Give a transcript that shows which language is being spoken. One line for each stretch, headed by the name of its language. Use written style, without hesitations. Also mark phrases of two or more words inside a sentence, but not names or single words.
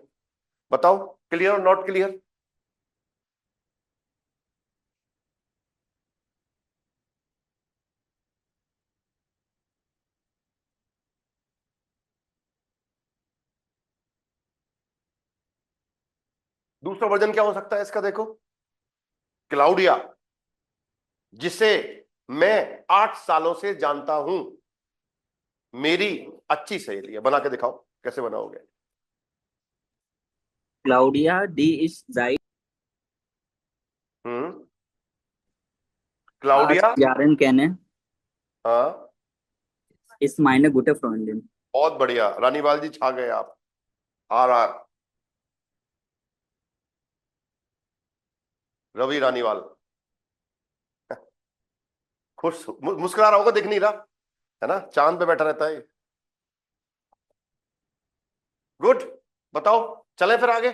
Hindi: बताओ क्लियर और
English: not clear?
Hindi: दूसरा वर्जन क्या हो सकता है इसका? देखो, क्लाउडिया जिसे मैं 8 सालों से जानता हूं, मेरी अच्छी सहेली है। बना के दिखाओ कैसे बनाओगे।
German: Claudia, die ist seit क्लाउडिया, 8 Jahren kenne,
Hindi: हाँ
German: ist meine gute Freundin.
Hindi: बहुत बढ़िया, रानीवाल जी छा गए आप। आर आर रवि रानीवाल खुश मुस्कुरा रहा होगा, दिख नहीं रहा है ना, चांद पे बैठा रहता है। गुड, बताओ चले फिर आगे।